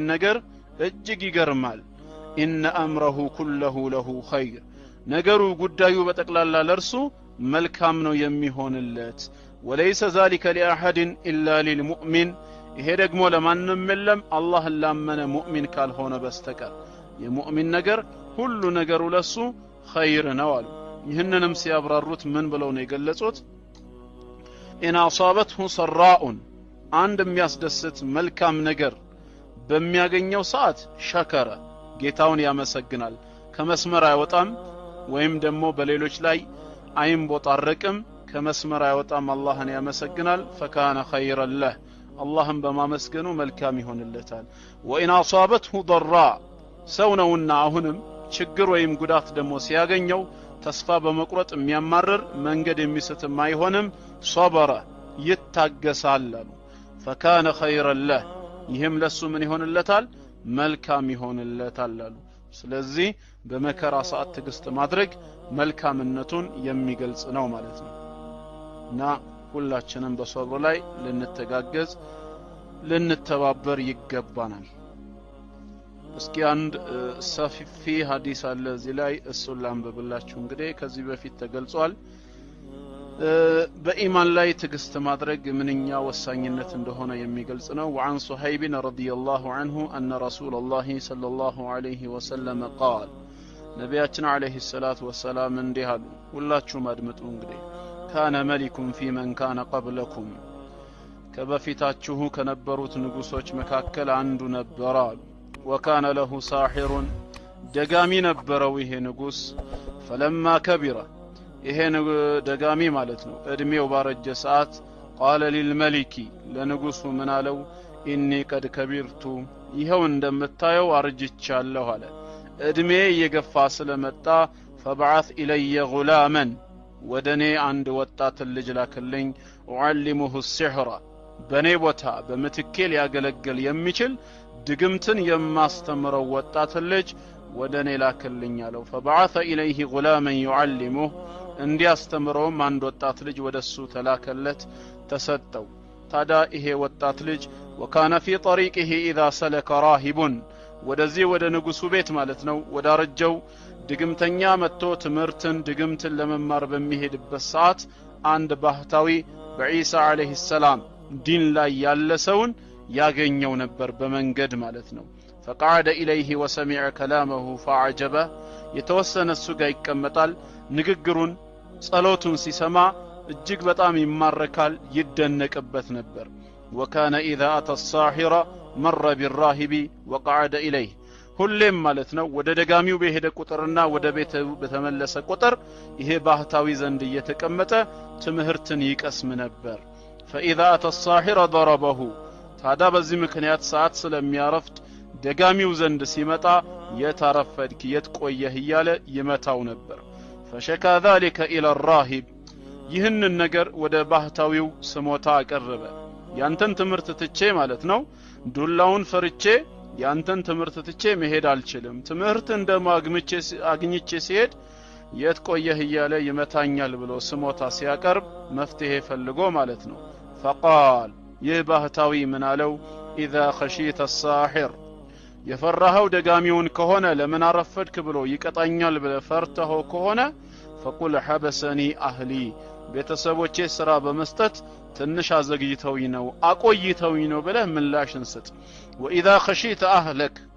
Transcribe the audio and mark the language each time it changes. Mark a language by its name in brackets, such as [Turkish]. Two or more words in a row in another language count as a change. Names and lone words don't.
[Amharic] ነገር እጅግ ይገርማል [Arabic] ان امره كله له خير [Amharic] ነገሩ ጉዳዩ በጠቅላላ ለርሱ መልካም ነው የሚሆንለት [Arabic] وليس ذلك لاحد الا للمؤمن [Amharic] ይሄ ደግሞ ለማንም የለም አላህን ላመነ ሙእሚን ካልሆነ በስተቀር የሙእሚን ነገር ሁሉ ነገሩ ለሱ خير ነው አሉ ይህንንም ሲያብራሩት ምን ብለው ነው የገለጹት [Arabic] ان اصابته سراء [Amharic] አንድ የሚያስደስት መልካም ነገር በሚያገኘው ሰዓት ሸከረ ጌታውን ያመሰግናል ከመስመር አይወጣም ወይም ደግሞ በሌሎች ላይ አይንቦጣረቅም ከመስመር አይወጣም አላህን ያመሰግናል [Arabic] فكان خيرا له [Amharic] አላህን በማመስገኑ መልካም ይሆንለታል وان [Arabic] اصابته ضراء [Amharic] ሰው ነውና አሁንም ችግር ወይም ጉዳት ደግሞ ሲያገኘው ተስፋ በመቁረጥ የሚያማርር መንገድ የሚስትም አይሆንም ሶበረ ይታገሳል [Arabic] فكان خيرا له [Amharic] ይህም ለሱ ምን ይሆንለታል መልካም ይሆንለታል ስለዚህ በመከራ ሰዓት ትግስት ማድረግ መልካምነቱን የሚገልጽ ነው ማለት ነው እና ሁላችንም በሶብር ላይ ልንተጋገዝ ልንተባበር ይገባናል እስኪ አንድ ሰፊ ሐዲስ አለ እዚህ ላይ እሱን ላንብብላችሁ እንግዲህ ከዚህ በፊት ተገልጿል በኢማን ላይ ትግስት ማድረግ ምንኛ ወሳኝነት እንደሆነ የሚገልጽ ነው [Arabic] وعن صهيب رضي الله عنه أن رسول الله صلى الله عليه وسلم قال [Amharic] ነብያችን [Arabic] عليه الصلاة والسلام [Amharic] እንዲህ አሉ ሁላችሁም አድምጡ እንግዲህ [Arabic] كان ملك في من كان قبلكم [Amharic] ከበፊታችሁ ከነበሩት ንጉሶች መካከል አንዱ ነበር [Arabic] وكان له ساحر [Amharic] ደጋሚ ነበረው ይሄ ንጉስ [Arabic] فلما كبر [Amharic] ይሄ ደጋሚ ማለት ነው እድሜው ባረጀ ሰዓት [Arabic] قال للملك [Amharic] ለንጉሱ ምን አለው [Arabic] إني قد كبرت [Amharic] ይኸው እንደምታየው አርጅቻለሁ አለ እድሜ እየገፋ ስለመጣ [Arabic] فابعث إلي غلاما [Amharic] ወደኔ አንድ ወጣት ልጅ ላክልኝ [Arabic] أعلمه السحر [Amharic] በኔ ቦታ በምትኬ ሊያገለግል የሚችል ድግምትን የማስተምረው ወጣት ልጅ ወደኔ ላክልኝ አለው [Arabic] فبعث إليه غلاما يعلمه [Amharic] እንዲያስተምረው አንድ ወጣት ልጅ ወደሱ ተላከለት ተሰጠው ታዲያ ይሄ ወጣት ልጅ [Arabic] وكان في طريقه إذا سلك [Amharic] راهب ወደዚህ ወደ ንጉሱ ቤት ማለት ነው ወዳረጀው ድግምተኛ መጥቶ ትምህርትን ድግምትን ለመማር በሚሄድበት ሰዓት አንድ ባህታዊ በኢሳ [Arabic] عليه السلام [Amharic] ዲን ላይ ያለ ሰውን ያገኘው ነበር በመንገድ ማለት ነው [Arabic] فقعد إليه وسمع كلامه فعجبه [Amharic] የተወሰነ እሱ ጋር ይቀመጣል ንግግሩን ጸሎቱን ሲሰማ እጅግ በጣም ይማረካል ይደነቅበት ነበር [Arabic] وكان إذا أتى الساحر مر بالراهب وقعد إليه [Amharic] ሁሌም ማለት ነው ወደ ደጋሚው በሄደ ቁጥርና ወደ ቤቱ በተመለሰ ቁጥር ይሄ ባህታዊ ዘንድ እየተቀመጠ ትምህርትን ይቀስም ነበር [Arabic] فإذا أتى الساحر ضربه [Amharic] ታዲያ በዚህ ምክንያት ሰዓት ስለሚያረፍድ ደጋሚው ዘንድ ሲመጣ የታረፈድክ የትቆየህ እያለ ይመታው ነበር [Arabic] فشكى ذلك إلى الراهب [Amharic] ይህንን ነገር ወደ ባህታዊው ስሞታ አቀረበ ያንተን ትምህርት ትቼ ማለት ነው ዱላውን ፈርቼ ያንተን ትምህርት ትቼ መሄድ አልችልም ትምህርት አግኝቼ ሲሄድ የት ቆየህ እያለ ይመታኛል ብሎ ስሞታ ሲያቀርብ መፍትሄ ፈልጎ ማለት ነው فقال የባህታዊ ምን አለው [Arabic] اذا خشيت الساحر [Amharic] የፈራኸው ደጋሚውን ከሆነ ለምን አረፈድክ ብሎ ይቀጣኛል ብለህ ፈርተኸው ከሆነ [Arabic] فقل حبسني اهلي [Amharic] ቤተሰቦቼ ስራ በመስጠት ትንሽ አዘግይተውኝ ነው አቆይተውኝ ነው ብለህ ምላሽን ስጥ [Arabic] واذا خشيت اهلك